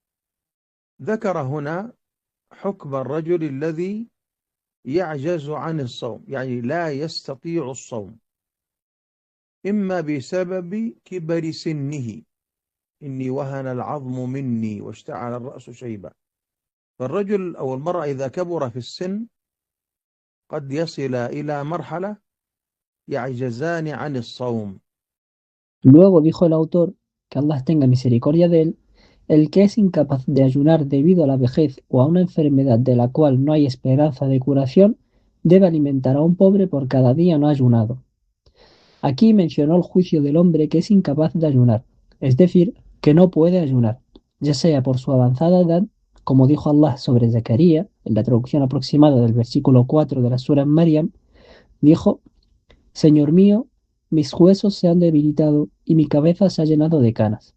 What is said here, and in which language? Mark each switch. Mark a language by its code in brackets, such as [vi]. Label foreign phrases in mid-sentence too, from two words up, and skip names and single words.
[ar] ذكر هنا حكم الرجل الذي يعجز عن الصوم، يعني لا يستطيع الصوم، إما بسبب كبر سنه، إني وهن العظم مني واشتعل الرأس شيبا. فالرجل أو المرأة إذا كبر في السن قد يصل إلى مرحلة يعجزان عن الصوم. [es] Luego dijo el autor, que Allah tenga misericordia de él, el que es incapaz de ayunar debido a la vejez o a una enfermedad de la cual no hay esperanza de curación, debe alimentar a un pobre por cada día no ayunado. Aquí mencionó el juicio del hombre que es incapaz de ayunar, es decir, que no puede ayunar, ya sea por su avanzada edad, como dijo Allah sobre Zacarías, en la traducción aproximada del versículo 4 de la Sura Maryam, dijo: Señor mío, mis huesos se han debilitado y mi cabeza se ha llenado de canas.